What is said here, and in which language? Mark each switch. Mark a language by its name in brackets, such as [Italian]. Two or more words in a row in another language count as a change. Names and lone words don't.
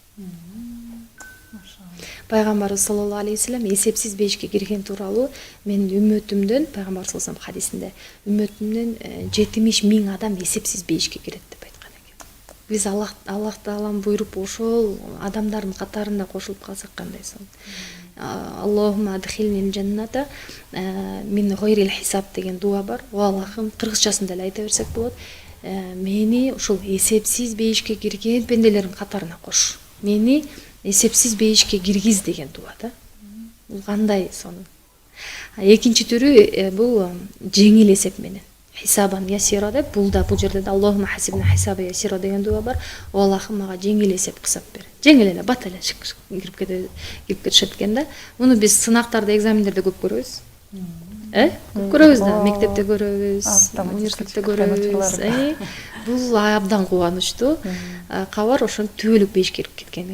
[Kyrgyz] Пайгамбарыбыз [Arabic] صلى الله عليه وسلم [Kyrgyz] эсепсиз бейишке кирген тууралуу мен үммөтүмдөн, пайгамбар [Arabic] صلى الله عليه وسلم [Kyrgyz] хадисинде, үммөтүмдөн 70.000 адам эсепсиз бейишке кирет деп айткан экен. Биз Аллах Таалам буйруп ошол адамдардын катарында кошулуп калсак кандай сонун. [Arabic] اللهم أدخلني الجنة من غير حساب [Kyrgyz] деген дуа бар. О Аллахым, кыргызчасын эле айта берсек болот. Мени ушул эсепсиз бейишке кирген пенделердин катарына кош. Мени эсепсиз бейишке киргиз деген дуа да. Бул кандай сонун. Экинчи түрү бул жеңил эсеп менен. [Arabic] حسابا يسيرا [Kyrgyz] деп, бул жерде да [Arabic] اللهم حاسبنا حسابا يسيرا [Kyrgyz] деген дуа бар. О Аллахым, мага жеңил эсеп кысап бер. Жеңил эле бат эле кирип кетишет экен да. Муну биз сынактарда, экзамендерде көп көрөбүз. Көп көрөбүз да, мектепте көрөбүз, университетте көрөбүз. Бул абдан кубанычтуу кабар, ошон түбөлүк бейишке кирип кеткен.